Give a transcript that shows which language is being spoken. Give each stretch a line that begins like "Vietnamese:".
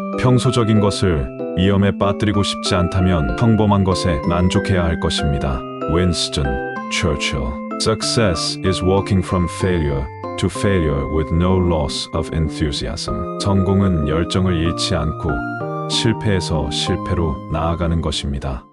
Korean: 평소적인 것을 위험에 빠뜨리고 싶지 않다면 평범한 것에 만족해야 할 것입니다.
English: Winston Churchill. Success is walking from failure to failure with no loss of enthusiasm.
Korean: 성공은 열정을 잃지 않고 실패에서 실패로 나아가는 것입니다.